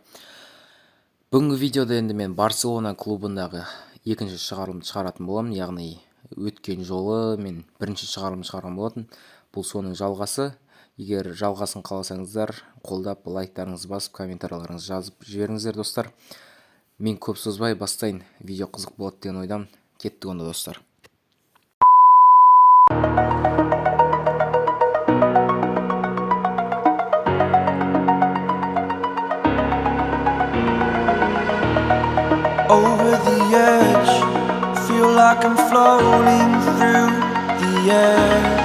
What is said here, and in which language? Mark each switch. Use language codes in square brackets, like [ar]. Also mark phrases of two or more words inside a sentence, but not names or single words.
[kk] Бүгінгі видеода енді мен Барселона клубындағы екінші шығарылымды шығаратын боламын, яғни өткен жолы мен бірінші шығарылым шығарған болатын. Бұл соның жалғасы. Егер жалғасын қаласаңыздар, қолдап лайктарыңызды басып, комментарийларыңызды жазып жіберіңіздер достар. Мен көп созбай бастайын, видео қызық болады деген ойдамын. Кеттік онда достар. [en] Over the edge, feel like I'm floating through the air.